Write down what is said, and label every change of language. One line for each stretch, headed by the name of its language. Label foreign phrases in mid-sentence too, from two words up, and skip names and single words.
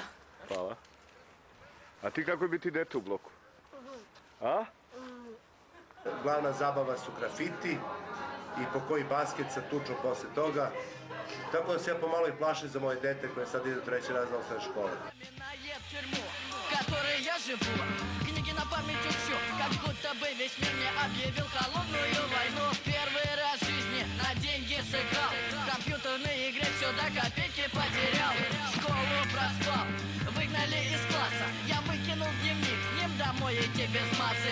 Serbian: Hvala. A ti kako je biti dete u bloku? A? Glavna zabava su grafiti i po koji basket sa tučom posle toga. Tako da se ja pomalo i plašim za moje dete koje sad ide u 3. razred osnovne škole.
Russian: Книги на память учу, как будто бы весь мир мне объявил холодную войну. Первый раз в жизни на деньги сыграл, в компьютерной игре все до копейки потерял. Школу проспал, выгнали из класса, я выкинул дневник, с ним домой идти без массы.